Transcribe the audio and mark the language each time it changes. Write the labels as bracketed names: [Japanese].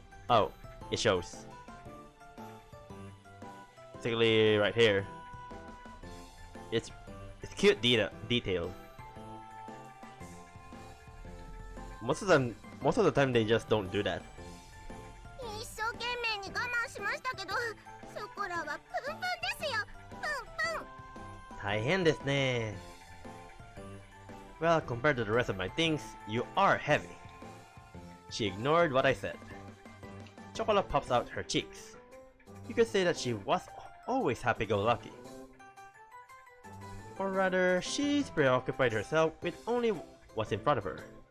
[English] Oh, it shows. Particularly right here. It's cute detail. Most of the time they just don't do that. [Japanese] 一生懸命に我慢しましたけど、ショコラはプンプンですよ。プンプン。大変ですね. [English] Well, compared to the rest of my things, you are heavy. She ignored what I said. Chocolate pops out her cheeks. You could say that she was always happy-go-lucky. Or rather, she's preoccupied herself with only what's in front of her.